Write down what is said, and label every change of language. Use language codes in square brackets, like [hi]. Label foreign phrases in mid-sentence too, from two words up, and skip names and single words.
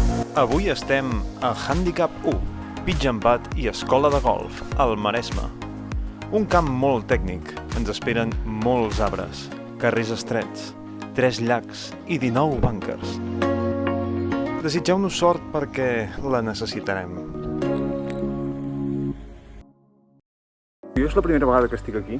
[ca] Avui estem a Handicap 1, [en] pitch and putt [ca] i escola de golf, al Maresme. Un camp molt tècnic, ens esperen molts arbres, carrers estrets, 3 llacs i 19 búnkers. Desitgeu-nos sort perquè la necessitarem. Jo és la primera vegada que estic aquí.